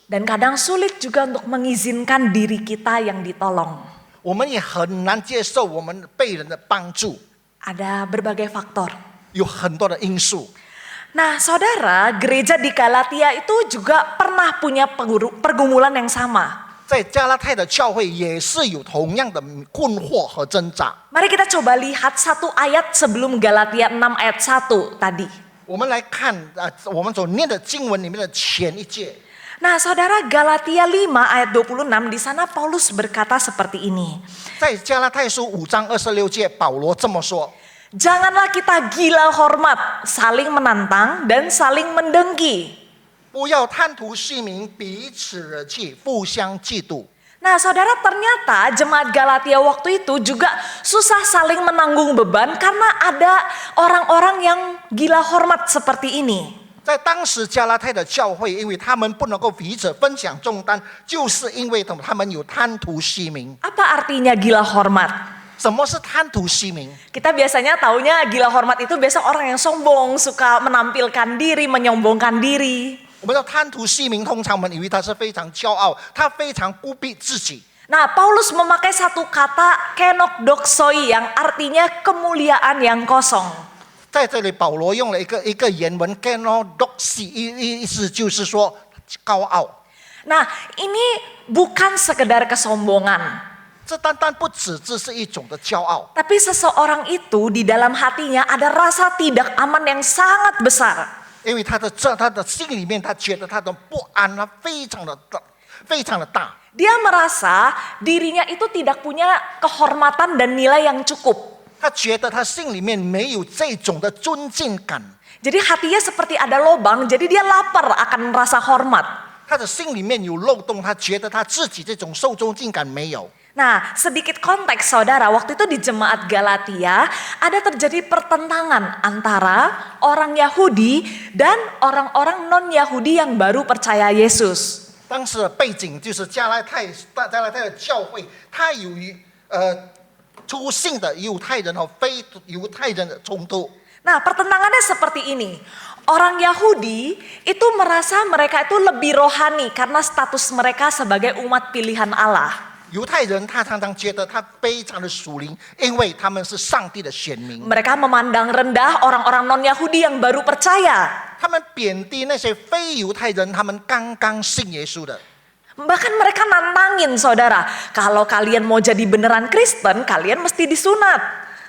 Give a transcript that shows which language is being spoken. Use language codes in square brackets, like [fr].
[id] Dan kadang sulit juga untuk mengizinkan diri kita yang ditolong. [zh] 我们也很难接受我们被人的帮助， [id] Ada berbagai faktor. [zh] 有很多的因素。 [id] Nah, saudara, gereja di Galatia itu juga pernah punya pergumulan yang sama. [zh] 在加拉太的教会也是有同样的困惑和挣扎。 [id] Mari kita coba lihat satu ayat sebelum Galatia 6 ayat 1 tadi. [zh] 我们来看我们所念的经文里面的前一节。 [id] Nah, saudara, Galatia 5 ayat 26 di sana Paulus berkata seperti ini. [zh] 在加拉太书5章26节，保罗这么说： [id] Janganlah kita gila hormat, saling menantang dan saling mendengki. [zh] 不要贪图虚名，彼此惹气，互相嫉妒。 [id] Nah, saudara, ternyata jemaat Galatia waktu itu juga susah saling menanggung beban karena ada orang-orang yang gila hormat seperti ini. [zh] 在当时加拉太的教会，因为他们不能够彼此分享重担，就是因为他们有贪图虚名。 [id] Apa artinya gila hormat? [zh] 什么是贪图虚名？ [id] Kita biasanya taunya gila hormat itu biasa orang yang sombong, suka menampilkan diri, menyombongkan diri. [zh] 我们要贪图虚名，通常我们以为他是非常骄傲，他非常孤僻自己。 [id] Nah, Paulus memakai satu kata kenokdoksoi yang artinya kemuliaan yang kosong. [zh] 在这里，保罗用了一个原文 “kenodoxy”， 意思就是说高傲。 [id] Nah, ini bukan sekedar kesombongan. [zh] 这单单不只是一种的骄傲， [id] Tapi seseorang itu di dalam hatinya ada rasa tidak aman yang sangat besar. [zh] 因为他的心里面，他觉得他的不安啊，非常的大，非常的大。 [id] Dia merasa dirinya itu tidak punya kehormatan dan nilai yang cukup. [zh] 他觉得他心里面没有这种的尊敬感， [id] Jadi hatinya seperti ada lubang, jadi dia lapar akan rasa hormat. [zh] 他的心里面有漏洞，他觉得他自己这种受尊敬感没有。 [id] Nah, sedikit konteks saudara, waktu itu di jemaat Galatia ada terjadi pertentangan antara orang Yahudi dan orang-orang non-Yahudi yang baru percaya Yesus. [zh] 当时的背景就是加拉太的教会，它有出信的犹太人和非犹太人的冲突。 [id] Nah, pertentangannya seperti ini. Orang Yahudi itu merasa mereka itu lebih rohani karena status mereka sebagai umat pilihan Allah. [zh] 犹太人他常常觉得他非常的属灵，因为他们是上帝的选民。 [id] Mereka memandang rendah orang-orang non-Yahudi yang baru percaya. [zh] 他们贬低那些非犹太人，他们刚刚信耶稣的。 [id] Bahkan mereka nantangin saudara, kalau kalian mau jadi beneran Kristen, kalian mesti disunat.